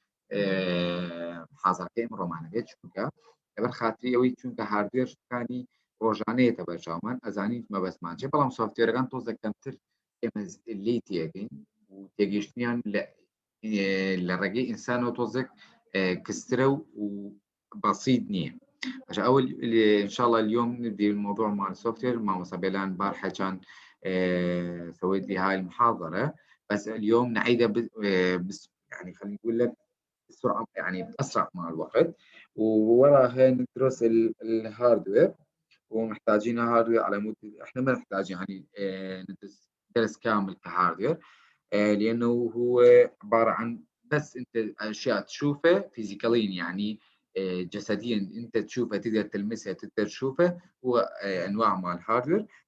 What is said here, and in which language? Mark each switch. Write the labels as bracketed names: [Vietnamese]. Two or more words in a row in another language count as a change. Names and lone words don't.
[Central Kurdish] حازەکەی ڕۆمانەکەی چونکە لەبەر خاتری ئەوەی چونکە هاردوێرەکانی ڕۆژانەیەتە بەرچاومان ئەزانیت مەبەستمان چێ بەڵام سۆفتوێرەکان تۆزە کەمتر ئێمە لی تێگەین و تێگەیشتنیان لە ڕێگەی ئینسانەوە تۆزێک کسترە و بسيط نییە [Arabic] أول إن شاء الله اليوم ندي الموضوع مع السوفتوير مع مسابلان بارحة كان سويت لي هاي المحاضرة بس اليوم نعيدها يعني خلينا نقول لك بسرعة يعني بأسرع مع الوقت ووراها ندرس الهاردوير ومحتاجين هاردوير على مود احنا ما نحتاج يعني ندرس درس كامل كهاردوير لأنه هو عبارة عن بس أنت أشياء تشوفها فيزيكاليا يعني جسديا انت تشوفها تقدر تلمسها تقدر تشوفها هو انواع مال الهاردوير